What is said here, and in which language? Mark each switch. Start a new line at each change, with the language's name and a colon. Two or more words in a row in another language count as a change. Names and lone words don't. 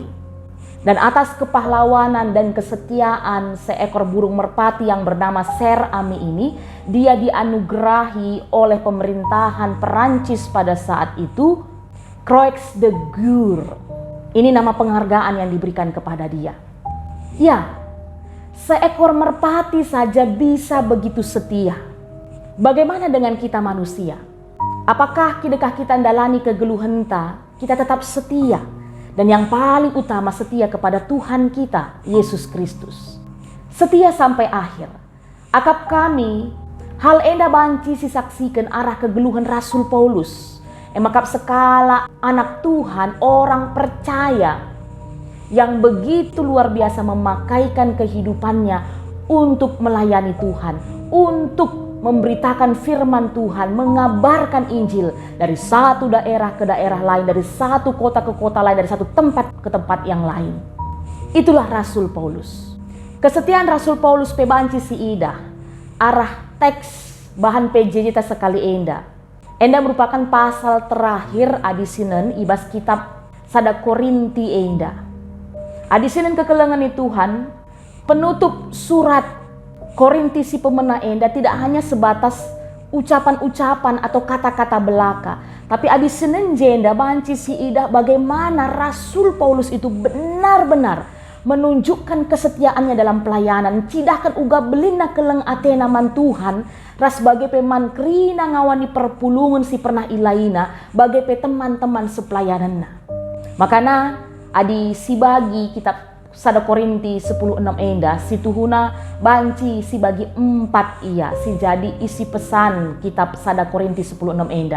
Indonesian: Dan atas kepahlawanan dan kesetiaan seekor burung merpati yang bernama Ser Ami ini, dia dianugerahi oleh pemerintahan Perancis pada saat itu Croix de Guerre. Ini nama penghargaan yang diberikan kepada dia. Ya, Seekor merpati saja bisa begitu setia. Bagaimana dengan kita manusia? Apakah ketika kita
Batak Karo: ndalani kegeluhan
Indonesian: kita tetap setia? Dan yang paling utama setia kepada Tuhan kita, Yesus Kristus. Setia sampai akhir.
Batak Karo: Akap kami, hal enda banci sisaksikan arah kegeluhan Rasul Paulus. Emakap sekala anak Tuhan,
Indonesian: orang percaya yang begitu luar biasa memakaikan kehidupannya untuk melayani Tuhan, untuk memberitakan firman Tuhan, mengabarkan Injil dari satu daerah ke daerah lain, dari satu kota ke kota lain, dari satu tempat ke tempat yang lain. Itulah Rasul Paulus.
Batak Karo: Kesetiaan Rasul Paulus pebanci si ida, arah teks bahan PJJ ta sekali enda
Indonesian: merupakan pasal terakhir
Batak Karo: adisinen ibas kitab sada Korinti enda. Adisinen kekelengan Tuhan, penutup surat Korinti si pemena enda
Indonesian: tidak hanya sebatas ucapan-ucapan atau kata-kata belaka, tapi
Batak Karo: adisinen jenda banci si ida
Indonesian: bagaimana Rasul Paulus itu benar-benar menunjukkan kesetiaannya dalam pelayanan.
Batak Karo: Cidahkan uga belina keleng atena man Tuhan ras bagai peman krina ngawani perpulungan si pernah ilaina bagai pe teman-teman sepelayananna. Makana adi si bagi kitab sada Korinti 10:6 enda si tuhuna banci si bagi 4 ia si jadi isi pesan kitab sada Korinti 10:6 enda.